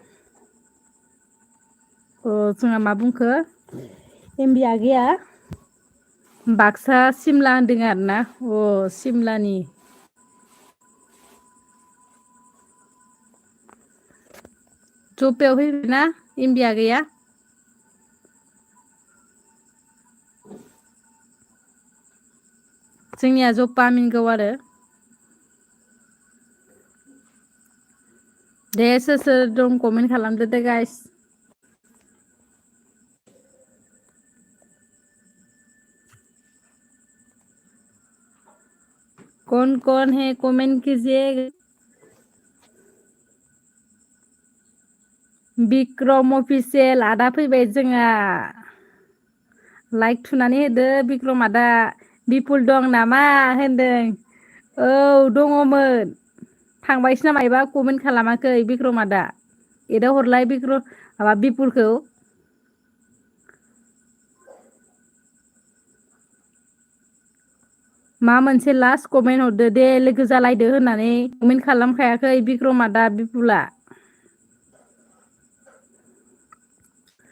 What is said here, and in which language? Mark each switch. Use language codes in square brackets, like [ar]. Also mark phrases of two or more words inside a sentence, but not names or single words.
[brx] जोंहा मा बुंखो एमबि आगैया बाक्सा सिमला होनदों आरोना सिमलानि जौथायाव फैबायना एमबि आगैया जोंनिया जप्पा आमिनगाव आरो दे सोर दं कमेन्ट खालामदो दे गाइस [hi] कौन है कमेंट कीजिए [brx] बिक्रम अफिसियेल आदा फैबाय जोंहा लाइक थुनानै होदो बिक्रम आदा बिपुल दं नामा होनदों औ दङमोन थांबायसो नामा मायबा कमेन्ट खालामाखै बिक्रम आदा एदाव हरलाय माबा बिपुलखौ मा मोनसे लास्ट कमेन्ट हरदो दे लोगो जालायदो होननानै कमेन्ट खालामखायाखै बिक्रम आदा बिपुला